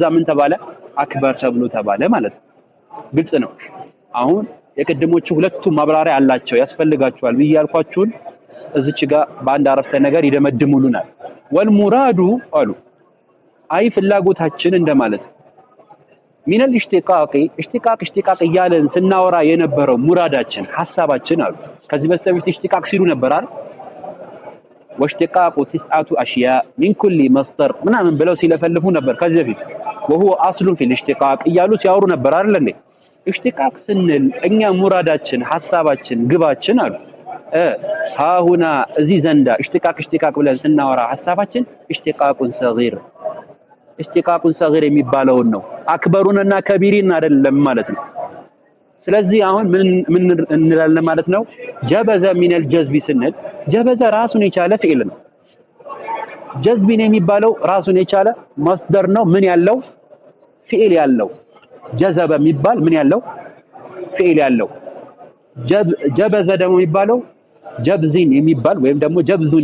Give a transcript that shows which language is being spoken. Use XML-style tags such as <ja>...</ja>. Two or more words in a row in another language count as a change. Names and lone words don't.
<am>ምን ተባለ አክበር ተብሎ ተባለ ማለት ነው። ግልጽ ነው። አሁን የቅድሞቹ ሁለቱ ማብራሪያ አላቸው ያስፈልጋቸዋል ብዬ ያልኳችሁን እዚች ጋር በአንድ አረፍተ ነገር ይደመድሙልናል። ወልሙራዱ አሉ አይ ፍላጎታችን እንደማለት ሚን</am> <ar>الاشتقاق اشتقاق</ar> <am>እያለን ስናወራ የነበረው ሙራዳችን ሐሳባችን አሉ ከዚህ በስተፊት اشتقاق ሲሉ ነበር አይደል</am> <ar>واشتقاق 9 اشياء من كل مصدر</ar> <am>ምናምን ብለው ሲለፈልፉ ነበር ከዚህ በፊት</am> <ar>وهو اصل في الاشتقاق</ar> <am>እያሉ ሲያወሩ ነበር አይደል እንዴ اشتقاق ስንል እኛ ሙራዳችን ሐሳባችን ግባችን አሉ ሃሁና እዚህ ዘንዳ اشتقاق ብለን ስናወራ ሐሳባችን</am> <ar>اشتقاق صغير اشتقاق صغير</ar> <am>የሚባለው ነው አክበሩንና ከቢሪን አይደለም ማለት ነው። ስለዚህ አሁን ምን እንላለን ማለት ነው</am> <ar>جبذ من الجذب</ar> <am>ስንል ጀበዘ ራሱን የቻለ ፊዕል ነው። ጀዝቢን የሚባለው ራሱን የቻለ መስደር ነው ምን ያለው ፊዕል ያለው ጀዘበ የሚባል ምን ያለው ፊዕል ያለው ጀበዘ ደግሞ የሚባለው ጀብዚን የሚባል ወይም ደግሞ ጀብዙን</am>